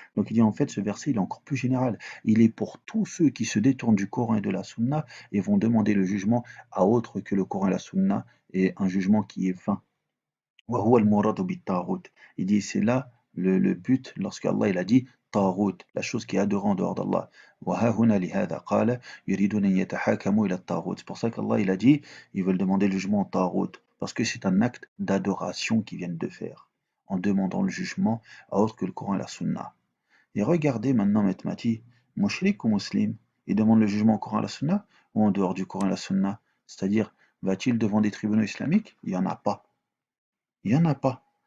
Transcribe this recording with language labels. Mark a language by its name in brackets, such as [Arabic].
[French] Donc il dit en fait ce verset il est encore plus général. Il est pour tous ceux qui se détournent du Coran et de la Sunna et vont demander le jugement à autre que le Coran et la Sunna et un jugement qui est vain. [Arabic] Wa huwa al-muradu bit-taghut. [French] Il dit c'est là le but lorsqu'Allah il a dit طاغوت, la chose qui est adorée en dehors d'Allah. [Arabic] وها هنا لهذا قال يريدون أن يتحاكموا إلى الطاغوت. [French] C'est pour ça qu'Allah il a dit ils veulent demander le jugement au taghut parce que c'est un acte d'adoration qu'ils viennent de faire en demandant le jugement à autre que le Coran et la Sunna. Et regardez maintenant Maître Mati, mushrik ou musulman, il demande le jugement au Coran et à la Sunna ou en dehors du Coran et la Sunna, c'est-à-dire va-t-il devant des tribunaux islamiques? Il n'y en a pas. Il n'y en a pas.